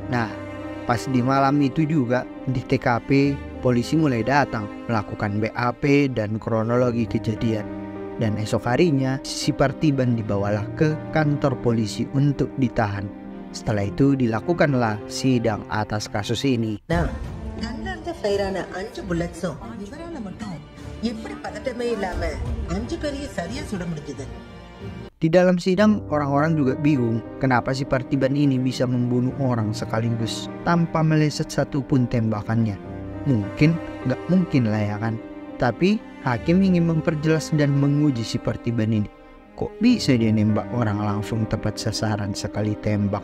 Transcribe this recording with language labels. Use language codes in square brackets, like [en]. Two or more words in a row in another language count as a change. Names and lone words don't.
[id] Nah, pas di malam itu juga di TKP polisi mulai datang melakukan BAP dan kronologi kejadian. Dan esok harinya si Partiban dibawalah ke kantor polisi untuk ditahan. Setelah itu dilakukanlah sidang atas kasus ini. Nah, [ta] கண்ணார்ந்த ஃபயரான 5 புல்லட்ஸும் இவரால மட்டும் எப்படி பதட்டமே இல்லாம 5 பேரையும் சரியா சுட முடிஞ்சது. [id] Di dalam sidang, orang-orang juga bingung kenapa si Partiban ini bisa membunuh orang sekaligus tanpa meleset satupun tembakannya. Mungkin, nggak mungkin lah ya kan. Tapi hakim ingin memperjelas dan menguji si Partiban ini. Kok bisa dia nembak orang langsung tepat sasaran sekali tembak?